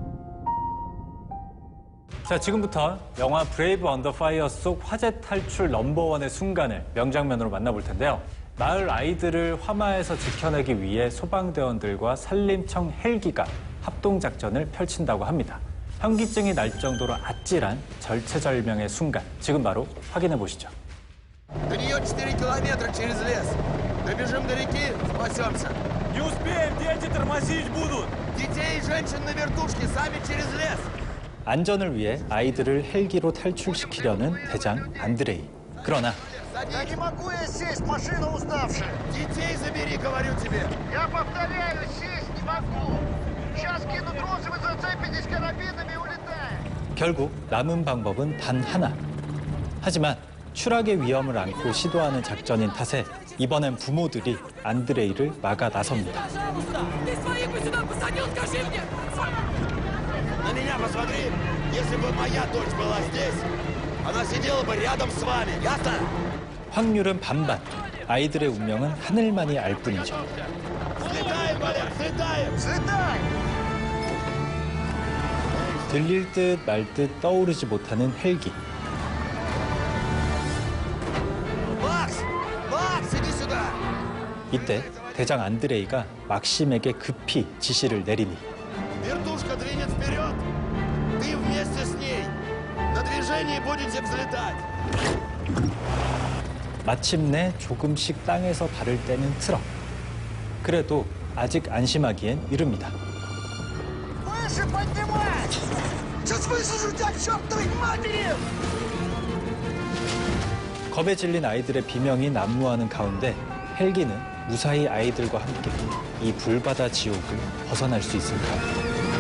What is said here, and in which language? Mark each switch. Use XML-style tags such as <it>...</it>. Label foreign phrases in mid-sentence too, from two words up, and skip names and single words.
<ko>자, 지금부터 영화 브레이브 언더 파이어 속 화재 탈출 넘버원의 순간을 명장면으로 만나볼 텐데요. 마을 아이들을 화마에서 지켜내기 위해 소방대원들과 산림청 헬기가 합동작전을 펼친다고 합니다. 현기증이 날 정도로 아찔한 절체절명의 순간, 지금 바로 확인해 보시죠.</ko> <ru>До нее 4 километра через лес. Добежим до реки, спасемся. Не успеем, дети тормозить будут. Детей и женщин на вертушке, сами через лес.</ru> <ko>안전을 위해 아이들을 헬기로 탈출시키려는 대장 안드레이. 그러나</ko> <ru>Да не могу я сесть, машина уставшая. Детей забери, говорю тебе. Я повторяю, сесть не могу. Сейчас кину тросы, вы зацепитесь карабинами и улетаем.</ru> <ko>결국 남은 방법은 단 하나. 하지만 추락의 위험을 안고 시도하는 작전인 탓에 이번엔 부모들이 안드레이를 막아 나섭니다.</ko> <ru>На меня посмотри. Если бы моя дочь была здесь, она сидела бы рядом с вами. Ясно?</ru> <ko>확률은 반반. 아이들의 운명은 하늘만이 알 뿐이죠.</ko> <ru>Взлетаем, Валер, взлетаем. Взлетай!</ru> <ko>들릴 듯 말 듯 떠오르지 못하는 헬기.</ko> <ru>Макс! Макс, иди сюда.</ru> <ko>이때 대장 안드레이가 막심에게 급히 지시를 내리니</ko> <ru>Вертушка двинет вперед. Ты вместе с ней. На движении будете взлетать.</ru> <ko>마침내 조금씩 땅에서 발을 떼는 트럭. 그래도 아직 안심하기엔 이릅니다.</ko> <ru>Выше поднимай! Сейчас высажу тебя к чертовой матери!</ru> <ko>겁에 질린 아이들의 비명이 난무하는 가운데 헬기는 무사히 아이들과 함께 이 불바다 지옥을 벗어날 수 있을까요?</ko>